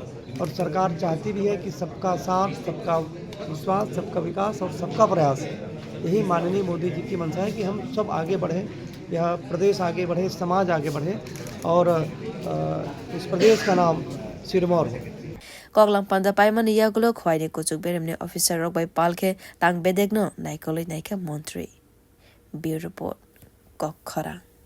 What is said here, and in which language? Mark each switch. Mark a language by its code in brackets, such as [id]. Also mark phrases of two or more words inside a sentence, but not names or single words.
[hi] और सरकार चाहती भी है कि सबका साथ, सबका विश्वास, सबका विकास और सबका प्रयास, यही माननीय मोदी जी की मंशा है कि हम सब आगे बढ़ें, यह प्रदेश आगे बढ़े, समाज आगे बढ़े और इस प्रदेश का नाम सिरमौर हो। [trp] Koglambanda paimani ya gulo khwaini kuchuk beremne officer rok bai palkhe tang bedegno naikoloi naika montri. [en] Bureau report Kokhara